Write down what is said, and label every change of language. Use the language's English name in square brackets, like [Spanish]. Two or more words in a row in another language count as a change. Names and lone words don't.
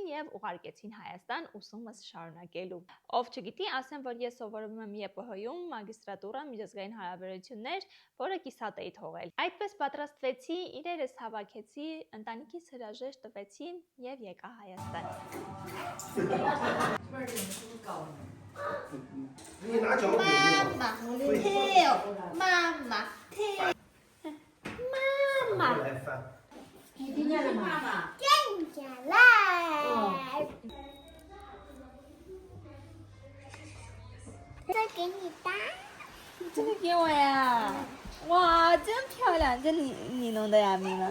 [Armenian] եւ ուղարկեցին Հայաստան ուսումս շարունակելու։ Ով չգիտի, ասեմ, որ ես սովորում եմ ԵՊՀ-ում մագիստրատուրա միջազգային հարաբերություններ, որը կիսատ էի թողել։ Այդպես պատրաստվեցի, իրերս հավաքեցի, ընտանիքիս հրաժեշտ տվեցի եւ եկա Հայաստան։ Մամա, թեյ։ Մամա։ [Chinese] 这给你搭，这个给我呀！哇，真漂亮！这你弄的呀，咪们？